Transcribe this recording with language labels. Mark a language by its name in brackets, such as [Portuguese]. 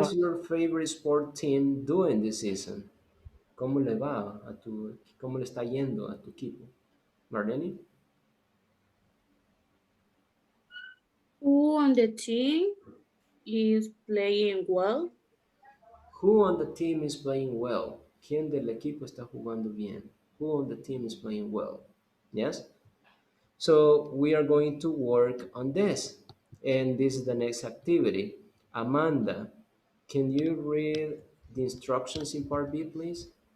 [English] is your favorite sport team doing this season? [Spanish] ¿Cómo le va cómo le está yendo a tu equipo? [English] Marlene? Who on the team is playing well? Who on the team is playing well? [Spanish] ¿Quién del equipo está jugando bien? [English] Who on the team is playing well? Yes? So we are going to work on this. And this is the next activity. Amanda, can you read the instructions in part B, please?